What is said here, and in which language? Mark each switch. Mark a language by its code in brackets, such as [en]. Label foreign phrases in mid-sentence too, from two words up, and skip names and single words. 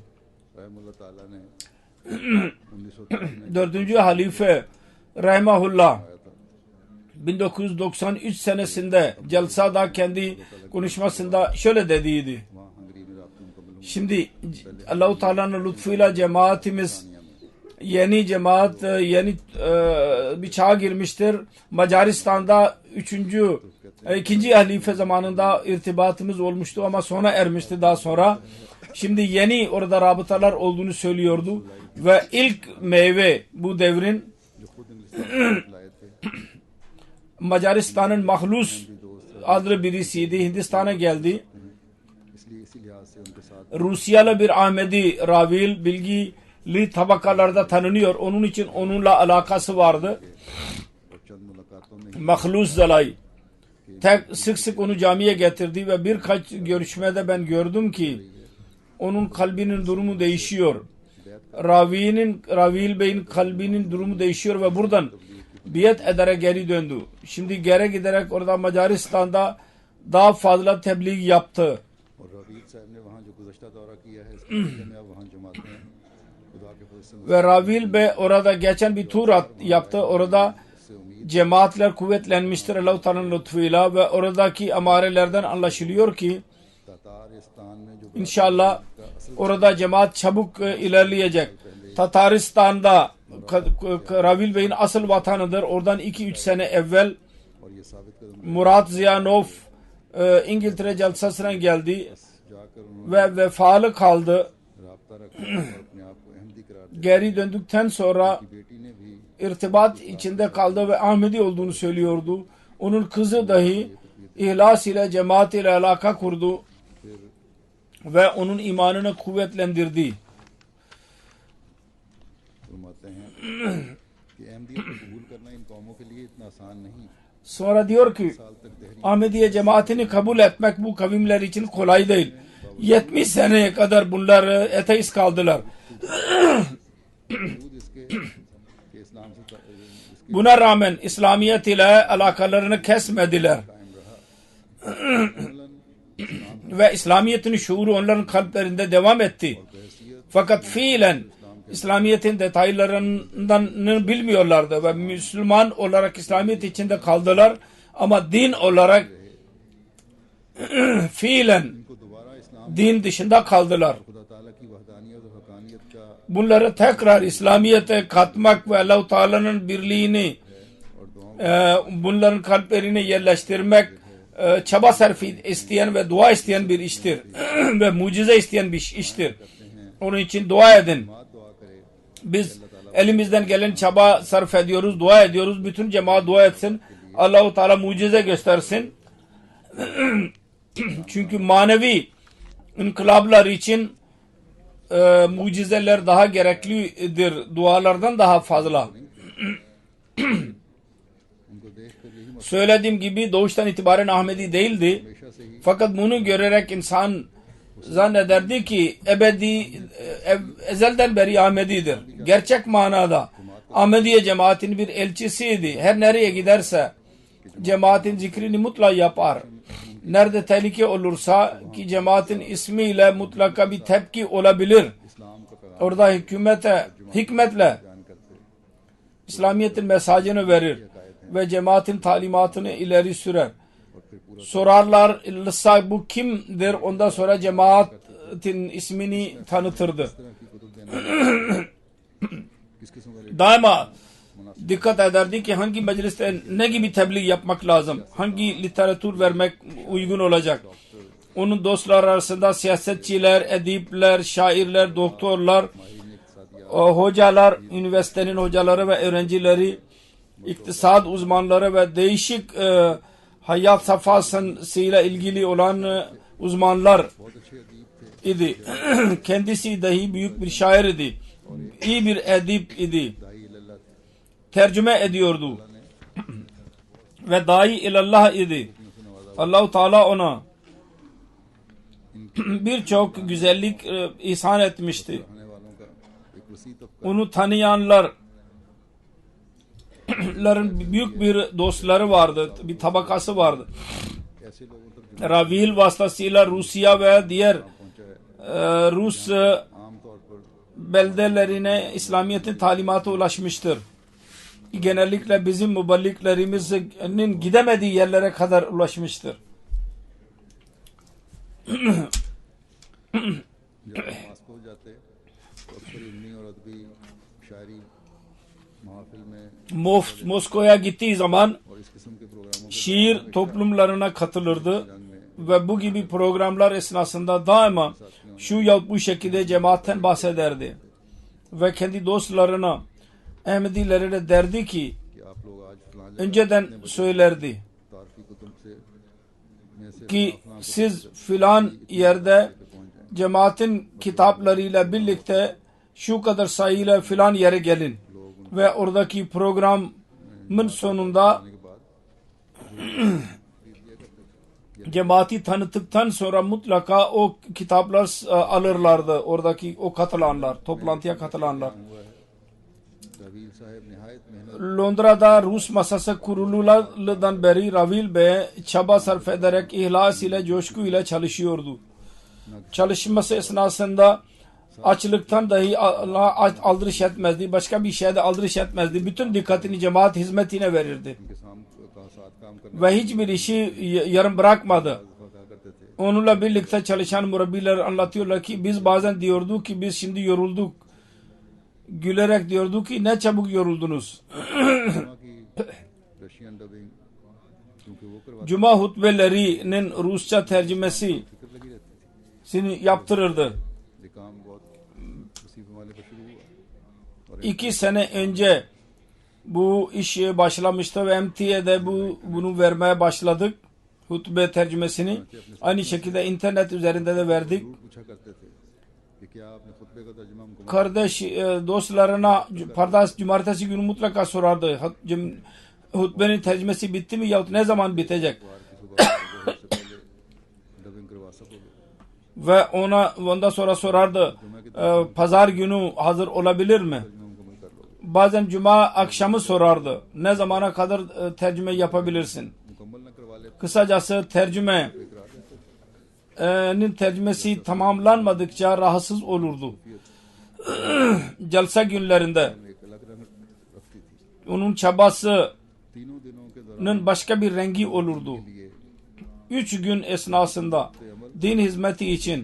[ur] رحمتہ اللہ تعالیٰ نے 1993 میں [tr] Dördüncü halife Rahimahullah 1993 senesinde Celsa'da kendi konuşmasında şöyle dediydi. [ur] وہاں ہنگری میں رات مکمل [tr] Şimdi Allah-u Teala'nın lütfuyla cemaatimiz yeni cemaat, yeni bir çağa girmiştir. Macaristan'da ikinci halife zamanında irtibatımız olmuştu ama sona ermişti daha sonra. Şimdi yeni orada rabıtalar olduğunu söylüyordu ve ilk meyve bu devrin [ur] جو خود انگلستان لائے تھے [tr] Macaristan'ın Mahlus adlı birisiydi. Hindistan'a geldi. [ur] اس لیے اسی لحاظ سے ان کے ساتھ [tr] Rusyalı bir Ahmedi Ravil, bilgili tabakalarda tanınıyor. Onun için onunla alakası vardı. [ur] اور چند ملاقاتوں میں [tr] Mahlus Zalay sık sık onu camiye getirdi ve birkaç görüşmede ben gördüm ki onun kalbinin durumu değişiyor. Ravil Bey'in kalbinin durumu değişiyor ve buradan biat ederek geri döndü. Şimdi geri giderek orada Macaristan'da daha fazla tebliğ yaptı. [ur] اور رویل صاحب نے وہاں جو گزشتہ دورہ کیا ہے اس کے نتیجے میں اب وہاں جماعتیں خدا کے فضل سے [tr] Ve Ravil Bey orada geçen bir tur yaptı. Orada cemaatler kuvvetlenmiştir Allah-u Teala'nın lütfuyla ve oradaki amarelerden anlaşılıyor ki [ur] تاتارستان میں جو [tr] İnşallah orada cemaat çabuk ilerleyecek. Tataristan'da Ravil Bey'in asıl vatanıdır. Oradan 2-3 sene evvel [ur] اور یہ ثابت قدم [tr] Murat Ziyanov İngiltere celsasına geldi [ur] جا کر انہوں نے [tr] ve vefalı kaldı. [ur] رابطہ رکھا اور اپنے آپ کو احمدی قرار دیا [tr] Geri döndükten sonra [ur] بیٹی نے بھی [tr] irtibat içinde kaldı ve Ahmedi olduğunu söylüyordu. Onun kızı dahi ihlas ile, cemaat ile alaka kurdu ve onun imanını kuvvetlendirdi. [ur] فرماتے ہیں کہ احمدیت کو قبول کرنا ان قوموں کے لیے اتنا آسان نہیں [tr] Sonra diyor ki [ur] سال تک دہری [tr] Ahmediye cemaatini kabul etmek bu kavimler için kolay değil. 70 seneye kadar bunlar ateist kaldılar. [ur] وجود اس کے کہ اسلام سے اس کے [tr] Buna rağmen İslamiyet ile alakalarını kesmediler. [ur] قائم رہا [tr] Ve İslamiyet'in şuuru onların kalplerinde devam etti. [ur] حیثیت [tr] Fakat fiilen İslamiyet'in detaylarından bilmiyorlardı ve Müslüman olarak İslamiyet içinde kaldılar ama din olarak fiilen [ur] ان کو دوبارہ اسلام [tr] din dışında kaldılar. [ur] خدا تعالیٰ کی وحدانیت اور حقانیت کا [tr] Bunları tekrar İslamiyet'e katmak ve Allah-u Teala'nın birliğini [ur] اور دعاؤں [tr] bunların kalplerine yerleştirmek çaba sarf isteyen ve dua isteyen bir iştir. Ve mucize isteyen bir iştir. Onun için dua edin. [ur] بات دعا کرے [tr] Biz elimizden gelen çaba sarf ediyoruz, dua ediyoruz. Bütün cemaat dua etsin. Allah-u Teala mucize göstersin. Çünkü manevi inkılaplar için mucizeler daha gereklidir. Dualardan daha fazla. [ur] ان کو دیکھ کر یہی [tr] Söylediğim gibi doğuştan itibaren Ahmedi değildi. [ur] ہمیشہ سے ہی [tr] Fakat bunu görerek insan zannederdi ki ezelden beri Ahmedidir. Gerçek manada Ahmediye cemaatinin bir elçisiydi. Her nereye giderse cemaatin zikrini mutlaka yapar. Nerede tehlike olursa ki cemaatin ismiyle mutlaka bir tepki olabilir. [ur] اسلام کا پیغام [tr] Orada hikmetle [ur] بیان کرتے [tr] İslamiyet'in mesajını verir ve cemaatin talimatını ileri sürer. [ur] اور پھر پورا [tr] Sorarlarsa bu kimdir? Ondan sonra cemaatin ismini tanıtırdı. [ur] طرح کی کتب دینا کس قسم کا [tr] Daima dikkat ederdi ki hangi mecliste ne gibi tebliğ yapmak lazım, hangi literatür vermek uygun olacak. Onun dostlar arasında siyasetçiler, edipler, şairler, doktorlar, hocalar, üniversitenin hocaları ve öğrencileri, iktisat uzmanları ve değişik hayat safhasıyla ilgili olan uzmanlar [ur] بہت اچھے ادیب تھے [tr] idi. Kendisi dahi büyük bir şair idi. İyi bir edip idi. [ur] داعی الی اللہ تھے [tr] Tercüme ediyordu. Ve dahi ilallah idi. Allah-u Teala ona birçok güzellik ihsan etmişti. [ur] رہنے والوں کا ایک وسیع طبقہ [tr] Onu tanıyanların büyük bir dostları vardı. Bir tabakası vardı. [ur] ایسے لوگوں تک [tr] Ravil vasıtasıyla Rusya ve diğer [ur] پہنچا ہے [tr] Rus [ur] عام طور پر [tr] beldelerine İslamiyet'in talimatı ulaşmıştır. Genellikle bizim müballiklerimizin gidemediği yerlere kadar ulaşmıştır. [ur] جب پاس پہنچ جاتے تو اکثر علمی اور ادبی شاعری محفل میں [tr] Moskova'ya gittiği zaman [ur] اور اس قسم کے پروگراموں [tr] şiir toplumlarına katılırdı [ur] میں [tr] ve bu gibi programlar esnasında daima şu ya bu şekilde cemaatten bahsederdi. Ve kendi dostlarına, Ahmedilerine derdi ki [ur] کہ آپ لوگ آج فلاں جگہ [tr] önceden söylerdi [ur] تعارفی کتب سے میں سے [tr] ki siz filan yerde cemaatin kitaplarıyla birlikte şu kadar sayıyla filan yere gelin ve oradaki programın sonunda [ur] کے بعد [tr] cemaati tanıttıktan sonra mutlaka o kitaplar alırlardı oradaki o katılanlar, toplantıya katılanlar. [ur] ہوا ہے رویل صاحب نہایت محنت [tr] Londra'da Rus masası kuruludan beri Ravil Bey çaba sarf ederek ihlas ile coşku ile çalışıyordu. Çalışması esnasında açlıktan dahi aldırış etmezdi. Başka bir şeyde aldırış etmezdi. Bütün dikkatini cemaat hizmetine verirdi. [ur] کے ساتھ کام کرنے [tr] Ve hiçbir işi yarım bırakmadı. [ur] کہا کرتے تھے [tr] Onunla birlikte çalışan murabbiler anlatıyorlar ki biz bazen diyorduk ki biz şimdi yorulduk. Gülerek diyorduk ki ne çabuk yoruldunuz. [ur] جمعہ کی [en] Russian dubbing [ur] کیونکہ وہ کرواتے [tr] Cuma hutbelerinin Rusça tercümesini [ur] فکر لگی رہتی تھی [tr] yaptırırdı. [ur] یہ کام بہت اسی پیمانے پر شروع ہوا [tr] 2 sene önce bu iş başlamıştı ve MTA'de bunu vermeye başladık. Hutbe tercümesini. Aynı şekilde internet üzerinde de verdik. [ur] ضرور پوچھا کرتے تھے کہ کیا آپ نے خطبے کا ترجمہ مکمل [tr] Kardeş dostlarına cumartesi günü mutlaka sorardı. Hutbenin tercümesi bitti mi yahut ne zaman bitecek? [ur] کی صبح سے پہلے ڈبنگ کروا سکو گے [tr] Ve ondan sonra sorardı pazar günü hazır olabilir mi? [ur] ترجمہ مکمل کر لو گے [tr] Bazen cuma akşamı sorardı. Ne zamana kadar tercüme yapabilirsin? [ur] مکمل نہ کروا لیتے [tr] Kısacası tercümenin [ur] اقرار دیتے [tr] tercümesi tamamlanmadıkça rahatsız olurdu. Jalsa günlerinde [ur] ایک الگ رنگ رکھتی تھی. [tr] onun çabasının [ur] تینوں دنوں کے دوران [tr] başka bir rengi olurdu. [ur] لیے [tr] 3 gün esnasında din hizmeti için